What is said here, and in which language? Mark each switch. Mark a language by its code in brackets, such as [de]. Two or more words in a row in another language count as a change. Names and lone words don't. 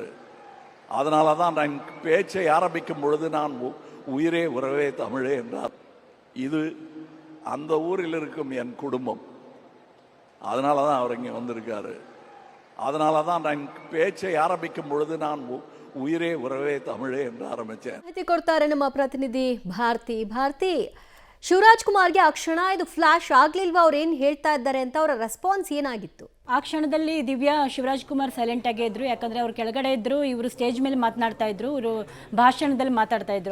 [ta] அதனால தான் நான் பேச்சை ஆரம்பிக்கும் பொழுது நான் உயிரே உறவே தமிழே என்றார். இது அந்த ஊரில் இருக்கும் என் குடும்பம், அதனால தான் அவர் இங்கே வந்திருக்காரு. அதனால தான் நான் பேச்சை ஆரம்பிக்கும் பொழுது நான் உயிரே உறவே தமிழே என்று ಆರಂಭಿಸಿದೆ. [kn] ಮಾಹಿತಿ ಕೊಡ್ತಾರೆ ನಮ್ಮ ಪ್ರತಿನಿಧಿ ಭಾರತಿ. ಶಿವರಾಜ್ ಕುಮಾರ್ಗೆ ಆ ಕ್ಷಣ ಇದು ಫ್ಲಾಶ್ ಆಗ್ಲಿಲ್ವಾ? ಅವ್ರು ಏನು ಹೇಳ್ತಾ ಇದ್ದಾರೆ ಅಂತ ಅವರ ರೆಸ್ಪಾನ್ಸ್ ಏನಾಗಿತ್ತು? ಆ ಕ್ಷಣದಲ್ಲಿ ದಿವ್ಯಾ, ಶಿವರಾಜ್ ಕುಮಾರ್ ಸೈಲೆಂಟ್ ಆಗೇ ಇದ್ರು. ಯಾಕಂದರೆ ಅವ್ರು ಕೆಳಗಡೆ ಇದ್ದರು, ಇವರು ಸ್ಟೇಜ್ ಮೇಲೆ ಮಾತನಾಡ್ತಾ ಇದ್ರು, ಇವರು ಭಾಷಣದಲ್ಲಿ ಮಾತಾಡ್ತಾ ಇದ್ರು.